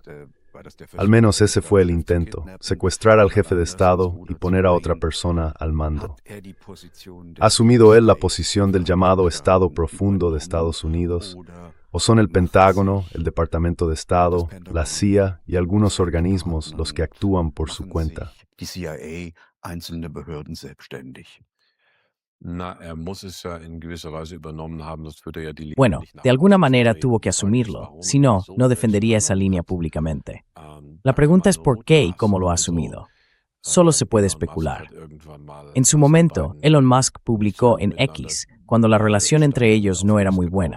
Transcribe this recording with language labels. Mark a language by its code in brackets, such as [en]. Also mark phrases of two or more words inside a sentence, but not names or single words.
[es] Al menos ese fue el intento, secuestrar al jefe de Estado y poner a otra persona al mando. ¿Ha asumido él la posición del llamado Estado profundo de Estados Unidos? ¿O son el Pentágono, el Departamento de Estado, la CIA y algunos organismos los que actúan por su cuenta? [de] Die CIA, einzelne Behörden selbstständig. [es] Bueno, de alguna manera tuvo que asumirlo, si no, no defendería esa línea públicamente. La pregunta es por qué y cómo lo ha asumido. Solo se puede especular. En su momento, Elon Musk publicó en X, cuando la relación entre ellos no era muy buena.